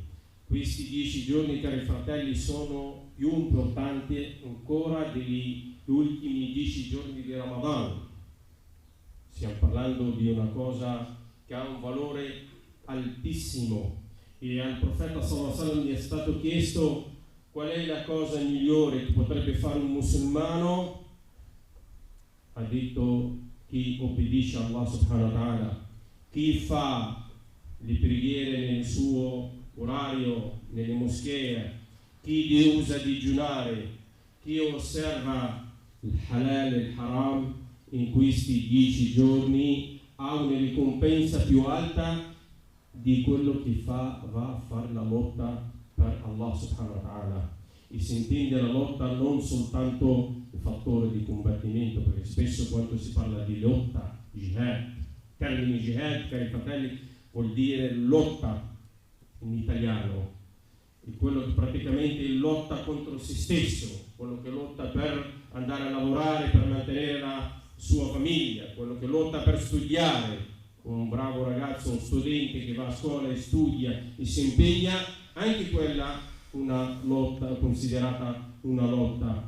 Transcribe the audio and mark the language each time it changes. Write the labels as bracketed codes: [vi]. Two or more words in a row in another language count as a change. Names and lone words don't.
[it] Questi 10 giorni, cari fratelli, sono più importanti ancora degli ultimi 10 giorni di Ramadan. Stiamo parlando di una cosa che ha un valore altissimo, e al profeta [ar] صلى الله عليه وسلم [it] gli è stato chiesto qual è la cosa migliore che potrebbe fare un musulmano. Ha detto: chi obbedisce a Allah [ar] سبحانه وتعالى, [it] chi fa le preghiere nel suo orario, nelle moschee, chi usa digiunare, chi osserva il halal e il haram in questi 10 giorni ha una ricompensa più alta di quello che va a fare la lotta per Allah [ar] سبحانه وتعالى. [it] E si intende la lotta non soltanto il fattore di combattimento, perché spesso quando si parla di lotta, jihad, termine jihad, cari fratelli, vuol dire lotta in italiano, è quello che praticamente lotta contro se stesso, quello che lotta per andare a lavorare, per mantenere la sua famiglia, quello che lotta per studiare, un bravo ragazzo, un studente che va a scuola e studia e si impegna, anche quella una lotta, considerata una lotta.